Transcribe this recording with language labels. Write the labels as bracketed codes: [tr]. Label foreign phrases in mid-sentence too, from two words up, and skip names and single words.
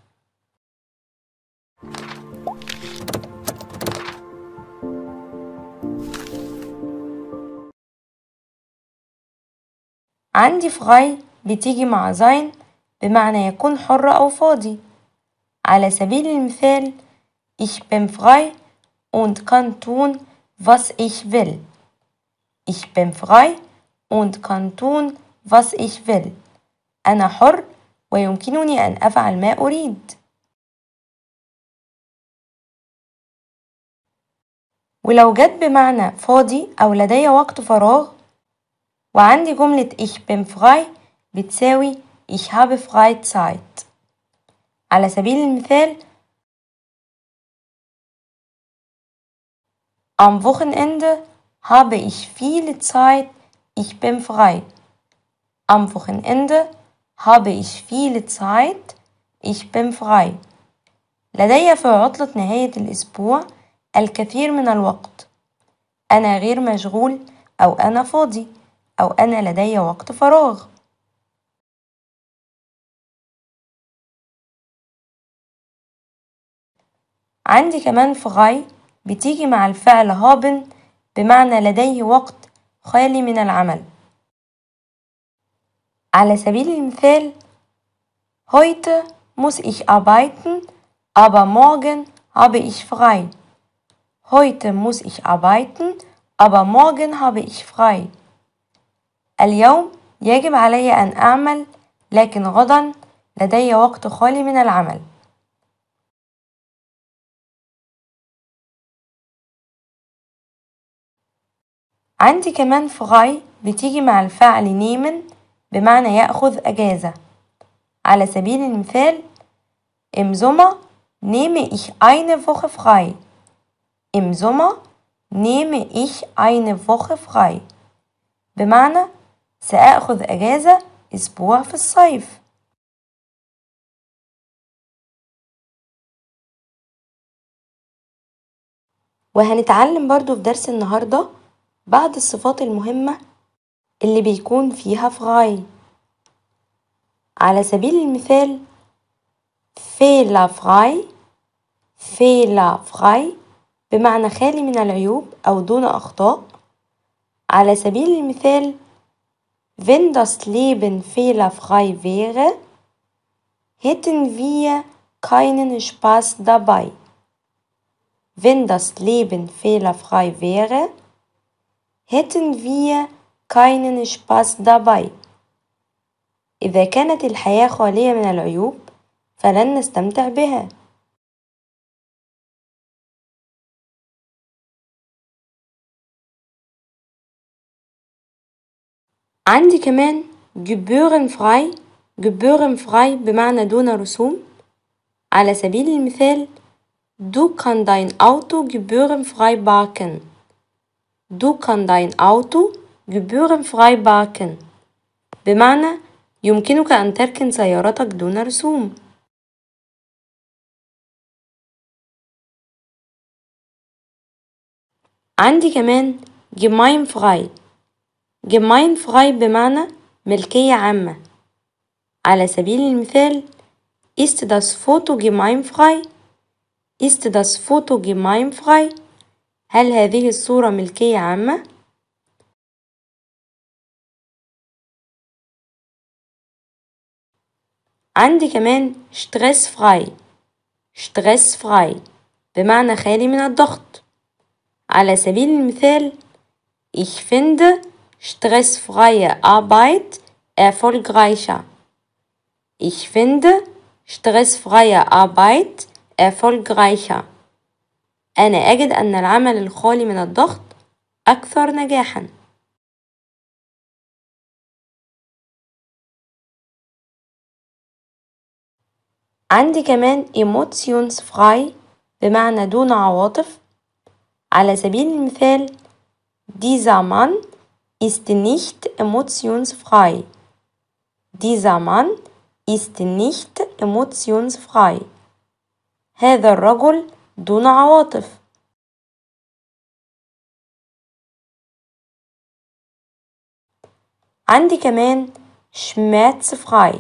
[ar] عندي فراي بتيجي مع زاين بمعنى يكون حر أو فاضي. على سبيل المثال [de] Ich bin frei und kann tun, was ich will. Ich bin frei und kann tun, was ich will. [ar] أنا حر ويمكنني أن أفعل ما أريد. ولو جت بمعنى فاضي أو لدي وقت فراغ وعندي جملة [de] Ich bin frei [ar] بتساوي [de] Ich habe Freizeit. [ar] على سبيل المثال [de] Am Wochenende habe ich viel Zeit, ich bin frei. Am Wochenende habe ich viel Zeit, ich bin frei. [ar] لدي في عطلة نهاية الأسبوع الكثير من الوقت. أنا غير مشغول أو أنا فاضي أو أنا لدي وقت فراغ. عندي كمان فراي بتيجي مع الفعل هابن بمعنى لديه وقت خالي من العمل. على سبيل المثال [de] Heute muss ich arbeiten, aber morgen habe ich frei. Heute muss ich arbeiten, aber morgen habe ich frei. [ar] اليوم يجب علي أن أعمل، لكن غدا لدي وقت خالي من العمل. عندي كمان فراي بتيجي مع الفعل نيمن بمعنى يأخذ أجازة. على سبيل المثال [de] Im Sommer nehme ich eine Woche frei. Im Sommer nehme ich eine Woche frei. [ar] بمعنى سأخذ أجازة أسبوع في الصيف. وهنتعلم برضو في درس النهاردة بعض الصفات المهمة اللي بيكون فيها فراي. على سبيل المثال [de] fehlerfrei fehlerfrei [ar] بمعنى خالي من العيوب أو دون أخطاء. على سبيل المثال [de] wenn das Leben fehlerfrei wäre, hätten wir keinen Spaß dabei. Wenn das Leben fehlerfrei wäre, hätten wir keinen Spaß dabei. [ar] إذا كانت الحياة خالية من العيوب فلن نستمتع بها. عندي كمان [de] gebührenfrei gebührenfrei [ar] بمعنى دون رسوم. على سبيل المثال [de] Du kannst dein Auto gebührenfrei parken. Du kannst dein Auto gebührenfrei parken [ar] بمعنى يمكنك أن تركن سيارتك دون رسوم. عندي كمان [de] gemeinfrei gemeinfrei [ar] بمعنى ملكية عامة. على سبيل المثال [de] Ist das Foto gemeinfrei? Ist das Foto gemeinfrei؟ [ar] هل هذه الصورة ملكية عامة؟ عندي كمان [de] stressfrei stressfrei [ar] بمعنى خالي من الضغط. على سبيل المثال [de] Ich finde stressfreie Arbeit erfolgreicher. Ich finde stressfreie Arbeit erfolgreicher. [ar] أنا أجد أن العمل الخالي من الضغط أكثر نجاحًا. عندي كمان emotionsfrei بمعنى دون عواطف. على سبيل المثال [de] Dieser Mann ist nicht emotionsfrei. Dieser Mann ist nicht emotionsfrei. [ar] هذا الرجل دون عواطف. عندي كمان schmerzfrei.